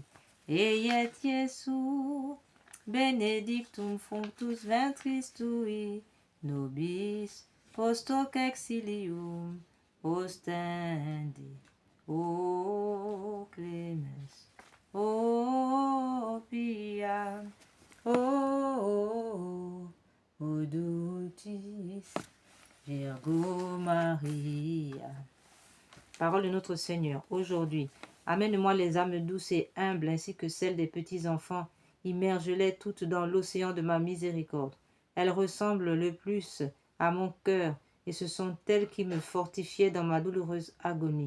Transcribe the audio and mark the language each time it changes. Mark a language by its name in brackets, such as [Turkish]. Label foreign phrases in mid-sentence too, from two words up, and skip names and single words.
[Latin] Eiet Iesu, benedictum fructus ventris tui, nobis post hoc exilium ostendi. O clemens, o pia, o dulcis Virgo Maria. [French] Parole de notre Seigneur. Aujourd'hui, amène-moi les âmes douces et humbles ainsi que celles des petits-enfants. Immerge-les toutes dans l'océan de ma miséricorde. Elles ressemblent le plus à mon cœur et ce sont elles qui me fortifiaient dans ma douloureuse agonie.